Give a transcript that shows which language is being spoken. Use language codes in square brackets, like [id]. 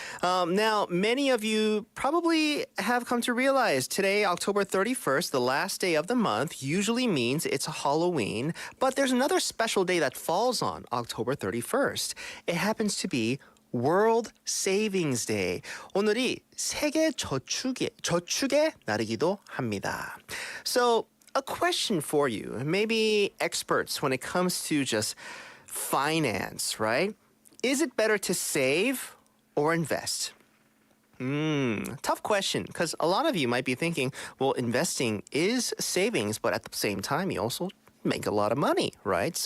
[en] Now, many of you probably have come to realize today, October 31st, the last day of the month, usually means it's Halloween, but there's another special day that falls on October 31st. It happens to be World Savings Day. [ko] 오늘이 세계 저축의 날이기도 합니다. [en] So, a question for you, maybe experts when it comes to just finance, right? Is it better to save or invest? Tough question, because a lot of you might be thinking, well, investing is savings, but at the same time, you also make a lot of money, right?